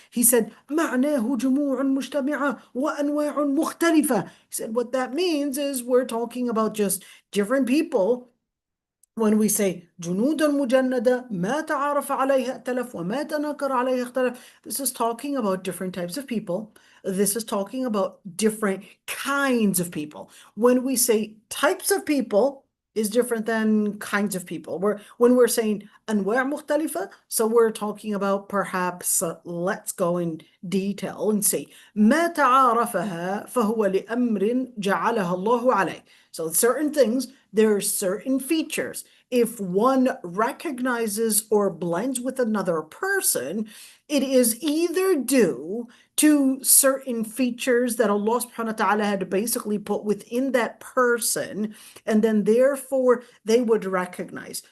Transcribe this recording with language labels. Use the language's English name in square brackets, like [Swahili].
[English] He said, [Arabic] معناه جموع مجتمعة وأنواع مختلفة. [English] He said what that means is we're talking about just different people. When we say [Arabic] جنود مجندة ما تعارف عليها ائتلف وما تناكر عليها اختلف, [English] this is talking about different types of people. This is talking about different kinds of people. When we say types of people is different than kinds of people. When we're saying [Arabic] أنواع مختلفة, [English] so we're talking about perhaps, let's go in detail and see. [Arabic] ما تعارفها فهو لأمر جعلها الله عليه. [English] So certain things, there are certain features. If one recognizes or blends with another person, it is either due to certain features that Allah subhanahu wa ta'ala had basically put within that person, and then therefore they would recognize.